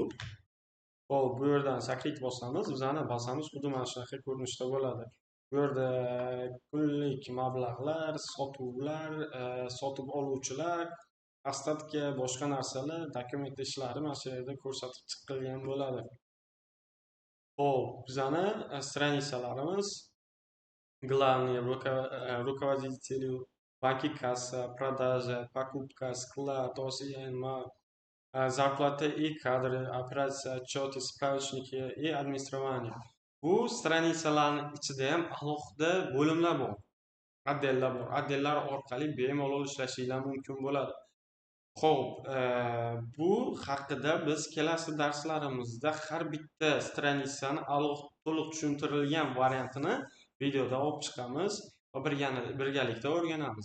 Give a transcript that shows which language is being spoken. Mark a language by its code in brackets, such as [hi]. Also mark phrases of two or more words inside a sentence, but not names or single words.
[uz] Xo'p, bu yerdan sakrit bosamiz. Bizning bazamiz xuddi mana shunaqa ko'rinishda bo'ladi. Bu yerda kunlik mablag'lar, sotuvlar, sotib oluvchilar, ostatka, boshqa narsalar, dokument ishlari mana shu yerda ko'rsatib chiqilgan bo'ladi. Xo'p, bizning stranitsalarimiz [ru] главные руководители, банки, касса, продажа, покупка, склад, ОСН, зарплата и кадры, операция, отчеты, справочники и администрирование. [uz] Bu stranitsalarning ichida ham alohida bo'limlar bor. Отделlar bor. Отделlar orqali bemalol ishlashingiz mumkin bo'ladi. Xo'p, bu haqida biz kelasi darslarimizda har bitta stranitsani to'liq tushuntirilgan variantini videoda olib chiqamiz va birgalikda o'rganamiz.